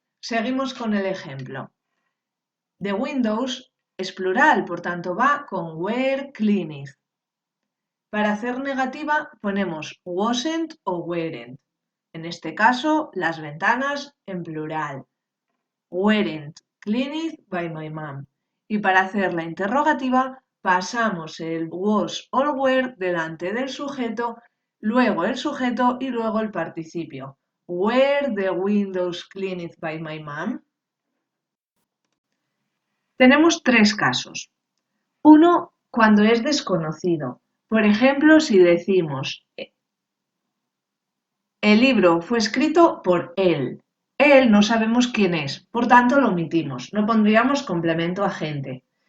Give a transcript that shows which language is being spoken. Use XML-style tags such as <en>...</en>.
<es>Seguimos con el ejemplo.</es> <en>The windows</en> <es>es plural, por tanto va con were cleaned. Para hacer negativa ponemos wasn't o weren't. En este caso, las ventanas en plural.</es> <en>Weren't cleaned by my mom.</en> <es>Y para hacer la interrogativa pasamos el was o were delante del sujeto, luego el sujeto y luego el participio.</es> <en>Were the windows cleaned by my mom?</en> <es>Tenemos tres casos. Uno, cuando es desconocido. Por ejemplo, si decimos el libro fue escrito por él. Él no sabemos quién es, por tanto lo omitimos, no pondríamos complemento agente.</es>